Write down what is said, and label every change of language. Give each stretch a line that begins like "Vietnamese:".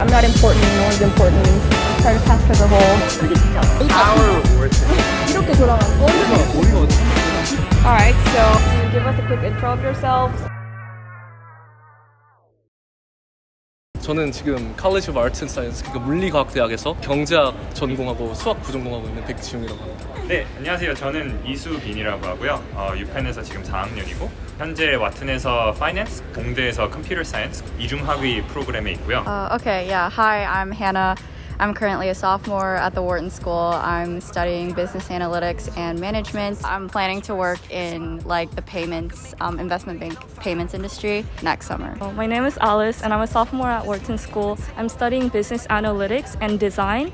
English: I'm not important, no one's important. I'm trying to pass for the whole.
Korean: 그게 진짜.
English: Power worth it.
Korean: 이렇게 돌아가는 거. 머리가 어디?
English: Alright, so can you give us a quick intro of yourselves?
Korean: 저는 지금 College of Arts and Science, 그러니까 물리과학대학에서 경제학 전공하고 수학 부전공하고 있는 백지웅이라고 합니다. 네, 안녕하세요. 저는 이수빈이라고 하고요. 유펜에서 지금 4학년이고 현재 와튼에서 Finance, 공대에서 Computer Science 이중학위 프로그램에 있고요.
English: Okay, yeah. Hi, I'm Hannah. I'm currently a sophomore at the Wharton School. I'm studying business analytics and management. I'm planning to work in like the payments, investment bank payments industry next summer. My name is Alice and I'm a sophomore at Wharton School. I'm studying business analytics and design.